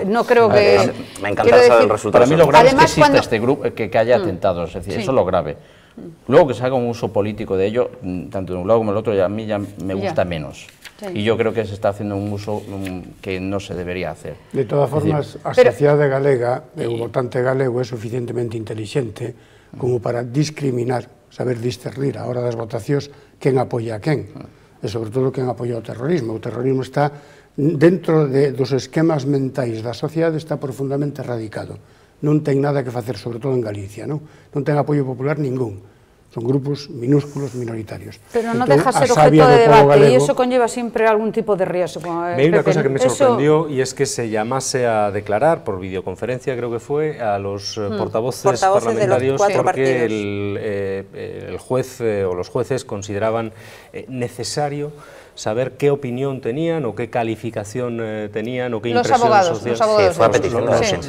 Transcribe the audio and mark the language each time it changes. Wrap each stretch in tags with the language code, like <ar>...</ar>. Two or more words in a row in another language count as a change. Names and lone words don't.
<es>No creo que... Me encantará saber el resultado. Para mí lo grave es que exista este grupo, que haya atentados, es decir, eso es lo grave. Luego que se haga un uso político de ello, tanto de un lado como del otro, a mí ya me gusta menos. Sí. Y yo creo que se está haciendo un uso que non se debería hacer. De todas formas,</es> <gl>a sociedade galega, o votante galego, é suficientemente intelixente como para discriminar, saber discernir a hora das votacións quen apoia a quen, e sobre todo quen apoia o terrorismo. O terrorismo está dentro dos esquemas mentais da sociedade, está profundamente radicado. Non ten nada que facer, sobre todo en Galicia, non ten apoio popular ningún. Son grupos minúsculos, minoritarios.</gl> <es>Pero no deja ser objeto de debate, y eso conlleva siempre algún tipo de riesgo. Hay una cosa que me sorprendió, y es que se llamase a declarar, por videoconferencia creo que fue, a los portavoces parlamentarios, porque el juez o los jueces consideraban necesario saber qué opinión tenían o qué calificación tenían o qué impresión social.</es>